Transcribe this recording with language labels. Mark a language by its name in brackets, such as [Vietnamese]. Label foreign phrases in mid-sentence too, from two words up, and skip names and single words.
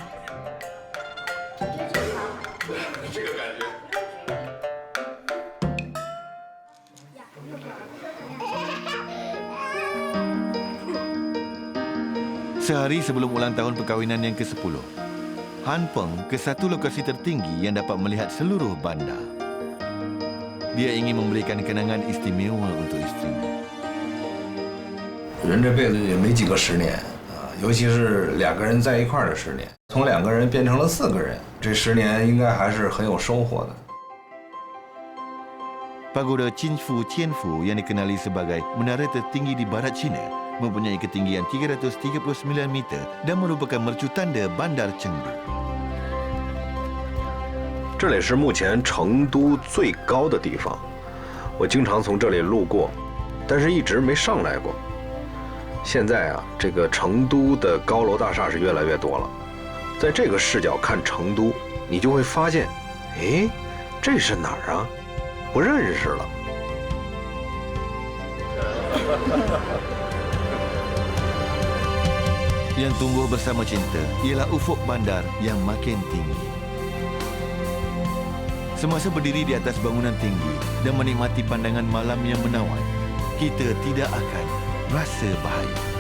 [Malay] Sehari sebelum ulang tahun perkahwinan yang ke-10, Han Peng ke satu lokasi tertinggi yang dapat melihat seluruh bandar. Dia ingin memberikan kenangan istimewa untuk istrinya. [Chinese] 人这辈子也没几个10年啊，尤其是2个人在一块儿的10年，从2个人变成了4个人，这10年应该还是很有收获的。 Pagoda Qinfu Tianfu yang dikenali sebagai menara tertinggi di barat China mempunyai ketinggian 339 meter dan merupakan mercu tanda Bandar Chengdu. 这里是目前成都最高的地方，我经常从这里路过，但是一直没上来过。现在啊，这个成都的高楼大厦是越来越多了，在这个视角看成都，你就会发现，哎，这是哪儿啊？不认识了。 [Malay] Yang tumbuh bersama cinta ialah ufuk bandar yang makin tinggi. Semasa berdiri di atas bangunan tinggi dan menikmati pandangan malam yang menawan, kita tidak akan rasa bahaya.